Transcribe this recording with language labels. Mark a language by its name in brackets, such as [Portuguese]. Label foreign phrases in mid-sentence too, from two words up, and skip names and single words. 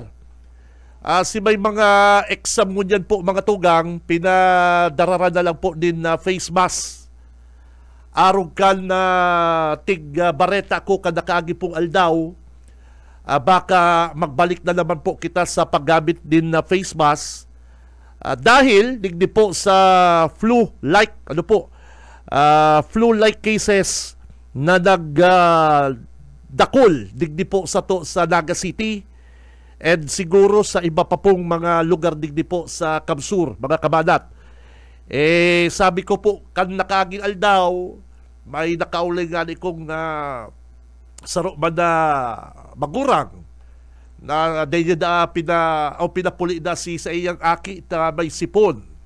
[Bikol] Si may mga exam ngunyan po mga tugang, pinadarara na lang po din na [English] face mask. [Bikol] Arog kan na bareta ko kada kaagi pong aldaw, baka magbalik na naman po kita sa paggamit din na [English] face mask. [Bikol] Dahil digdi po sa flu-like, ano po, [English] flu-like cases [Bikol] na nagdakol digdi po sa Naga City and siguro sa iba pa pong mga lugar digdi po sa Kamsur, mga kabanat. Sabi ko po, kan nakaaging aldaw, may nakauling nga kong saro man na magurang na pinapuli na sa iyang aki na may sipon.